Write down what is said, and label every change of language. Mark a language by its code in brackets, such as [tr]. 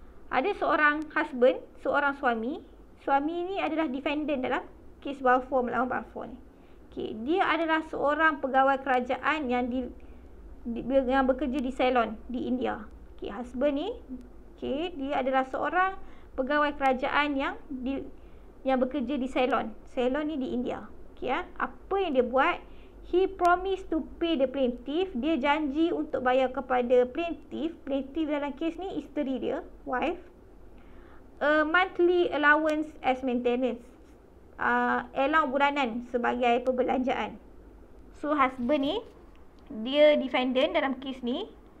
[ms] Ada seorang husband, seorang suami. Suami ni adalah defendant dalam kes Balfour melawan Balfour ni. Okay. Dia adalah seorang pegawai kerajaan yang yang bekerja di Ceylon di India. Okay, husband ni, okay, dia adalah seorang pegawai kerajaan yang bekerja di Ceylon. Ceylon ni di India. Okay, apa yang dia buat? [en] He promised to pay the plaintiff. [ms] Dia janji untuk bayar kepada plaintiff. Plaintiff dalam kes ni isteri dia, wife, [en] a monthly allowance as maintenance. [ms] Allowance bulanan sebagai perbelanjaan. So husband ni, dia defendant dalam kes ni.